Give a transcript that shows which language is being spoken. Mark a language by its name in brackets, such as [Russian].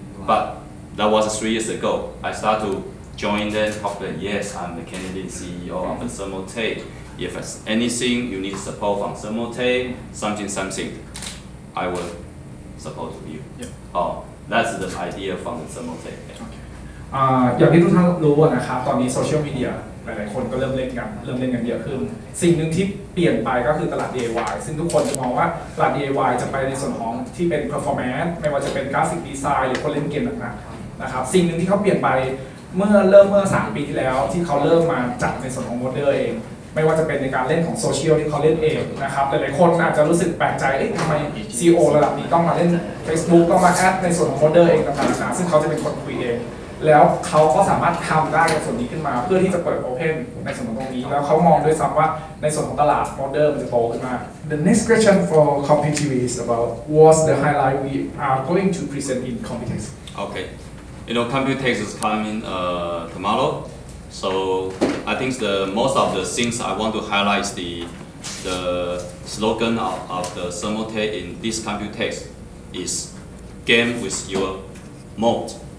[English] But that was 3 years ago. I started to join them, talk to them, yes, I'm the Canadian CEO of the Thermaltake. If there's anything you need support from Thermaltake, something, I will support you. That's the idea from the Thermaltake. [Thai] อย่างที่ทุกท่านรู้นะครับตอนนี้โซเชียลมีเดียหลายๆคนก็เริ่มเล่นกันเยอะขึ้นสิ่งหนึ่งที่เปลี่ยนไปก็คือตลาด DIY ซึ่งทุกคนจะมองว่าตลาด DIY จะไปในส่วนของที่เป็น performance ไม่ว่าจะเป็นกราฟิกดีไซน์หรือคนเล่นเกมหนักๆนะครับสิ่งหนึ่งที่เขาเปลี่ยนไป เมื่อ3 ปีที่แล้วที่เขาเริ่มมาจัดในส่วนของโมเดลเองไม่ว่าจะเป็นในการเล่นของโซเชียลที่เขาเล่นเองนะครับหลายๆคนอาจจะรู้สึกแปลกใจทำไม CEO ระดับนี้ต้องมาเล่น Facebook ต้องมาแอดในส่วนของโมเดลเองต่างๆซึ่งเขาจะเป็นคนคุยเองแล้วเขาก็สามารถทำได้ในส่วนนี้ขึ้นมาเพื่อที่จะเปิด Open ในส่วนของตรงนี้แล้วเขามองด้วยซ้ำว่าในส่วนของตลาดโมเดลมันจะโตขึ้นมา [English] The next question for CompuTV is about what's the highlight we are going to present in Computex. Okay, you know Computex is coming tomorrow. So I think most of the things I want to highlight is the slogan of the Thermaltake in this Computex is game with your mode.